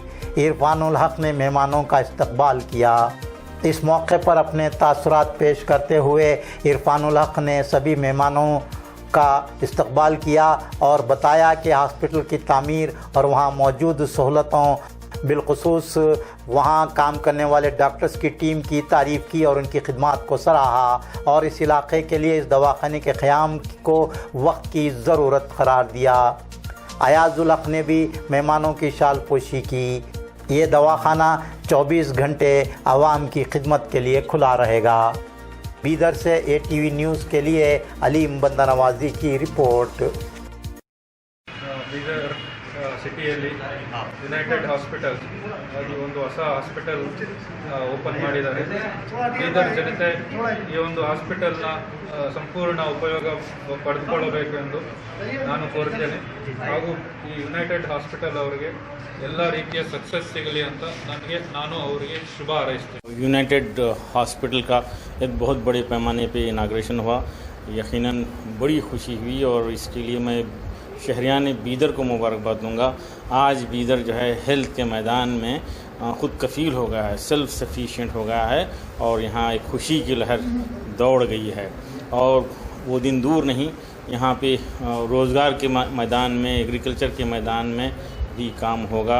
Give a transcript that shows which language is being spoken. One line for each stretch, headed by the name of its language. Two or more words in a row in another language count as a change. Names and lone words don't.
Urdu: عرفان الحق نے مہمانوں کا استقبال کیا۔ اس موقع پر اپنے تاثرات پیش کرتے ہوئے عرفان الحق نے سبھی مہمانوں کا استقبال کیا اور بتایا کہ ہاسپٹل کی تعمیر اور وہاں موجود سہولتوں بالخصوص وہاں کام کرنے والے ڈاکٹرز کی ٹیم کی تعریف کی اور ان کی خدمت کو سراہا اور اس علاقے کے لیے اس دواخانے کے قیام کو وقت کی ضرورت قرار دیا. ایاز الحق نے بھی مہمانوں کی شال پوشی کی. یہ دواخانہ 24 گھنٹے عوام کی خدمت کے لیے کھلا رہے گا. بیدر سے ATV نیوز کے لیے علیم بندہ نوازی کی رپورٹ.
Kannada: ಬೀದರ್ ಸಿಟಿಯಲ್ಲಿ ಯುನೈಟೆಡ್ ಹಾಸ್ಪಿಟಲ್ ಅದು ಒಂದು ಹೊಸ ಹಾಸ್ಪಿಟಲ್ ಓಪನ್ ಮಾಡಿದ್ದಾರೆ. ಬೀದರ್ ಜನತೆ ಈ ಒಂದು ಹಾಸ್ಪಿಟಲ್ನ ಸಂಪೂರ್ಣ ಉಪಯೋಗ ಪಡೆದುಕೊಳ್ಳಬೇಕು ಎಂದು ನಾನು ಕೋರುತ್ತೇನೆ. ಹಾಗೂ ಈ ಯುನೈಟೆಡ್ ಹಾಸ್ಪಿಟಲ್ ಅವರಿಗೆ ಎಲ್ಲ ರೀತಿಯ ಸಕ್ಸಸ್ ಸಿಗಲಿ ಅಂತ ನಾನು ಅವರಿಗೆ ಶುಭ ಹಾರೈಸ್ತೇನೆ.
Urdu: یونائیٹڈ ہاسپٹل کا ایک بہت بڑے پیمانے پے اناگریشن ہوا، یقیناً بڑی خوشی ہوئی اور اس کے لیے میں شہریان بیدر کو مبارکباد دوں گا. آج بیدر جو ہے ہیلتھ کے میدان میں خود کفیل ہو گیا ہے,
English: self sufficient
Urdu: ہو گیا ہے اور یہاں ایک خوشی کی لہر دوڑ گئی ہے اور وہ دن دور نہیں، یہاں پے روزگار کے میدان میں، ایگریکلچر کے میدان میں بھی کام ہوگا.